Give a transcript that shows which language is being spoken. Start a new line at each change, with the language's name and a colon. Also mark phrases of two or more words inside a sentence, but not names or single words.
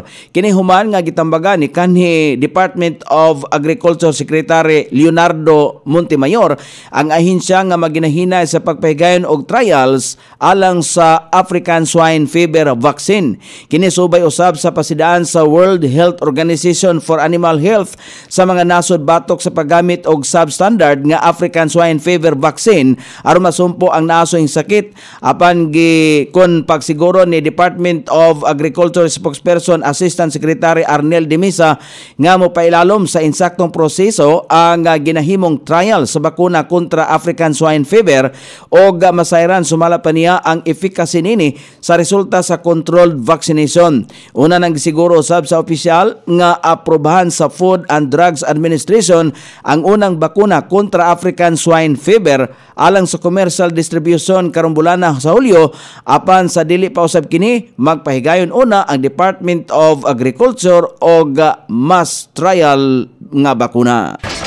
Cebuano: Kini human nga gitambagan ni kanhi Department of Agriculture Secretary Leonardo Montemayor ang ahensya nga maginahinay sa pagpahigayon og trials alang sa
English: African Swine Fever vaccine.
Cebuano: Kini subay usab sa pasidaan sa World Health Organization for Animal Health sa mga nasod batok sa paggamit og substandard nga
English: African Swine Fever vaccine
Cebuano: aron masumpo ang nasoing sakit apan kon pagsiguro ni Department of Agriculture spokesperson Assistant Secretary Arnel Demisa nga mopailalom sa insaktong proseso ang ginahimong trial sa bakuna kontra African Swine Fever og masayran sumala pa niya ang efficacy nini sa resulta sa
English: controlled vaccination.
Cebuano: Una nang gisiguro usab sa opisyal nga aprobahan sa Food and Drugs Administration ang unang bakuna kontra African Swine Fever alang sa
English: commercial distribution
Cebuano: karong bulana sa Hulyo apan sa dili pa usab kini magpahigayon una ang Department of Agriculture og
English: mass trial
Cebuano: nga bakuna.